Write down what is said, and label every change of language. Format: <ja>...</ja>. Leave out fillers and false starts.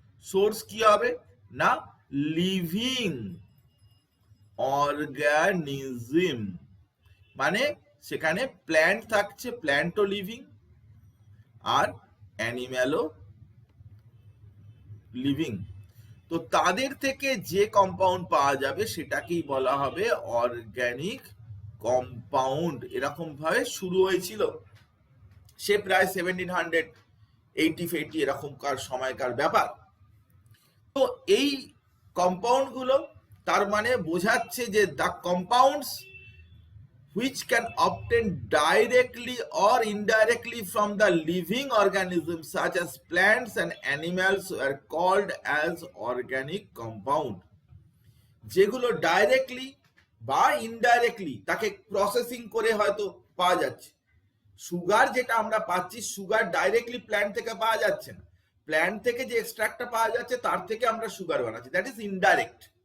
<bn>Source কি হবে না, লিভিং অর্গানিজম, মানে সেখানে প্ল্যান্ট থাকছে, প্ল্যান্টও লিভিং, আর অ্যানিম্যালও লিভিং। তো তাদের থেকে যে কম্পাউন্ড পাওয়া যাবে সেটাকেই বলা হবে অর্গানিক কম্পাউন্ড। এরকম ভাবে শুরু হয়েছিল, সে প্রায় 1780 এরকমকার সময়কার ব্যাপার। তো এই কম্পাউন্ড গুলো তার মানে বোঝাচ্ছে যে</bn> <en>The compounds which can obtain directly or indirectly from the living organisms such as plants and animals are called as organic compound।</en> <bn>যেগুলো ডাইরেক্টলি বা ইনডাইরেক্টলি তাকে প্রসেসিং করে হয়তো পাওয়া যাচ্ছে। সুগার যেটা আমরা পাচ্ছি, সুগার ডাইরেক্টলি প্ল্যান্ট থেকে পাওয়া যাচ্ছে না, প্ল্যান্ট থেকে যে এক্সট্রাক্টটা পাওয়া যাচ্ছে তার থেকে আমরা সুগার বানাচ্ছি,</bn> <en>That is indirect.</en>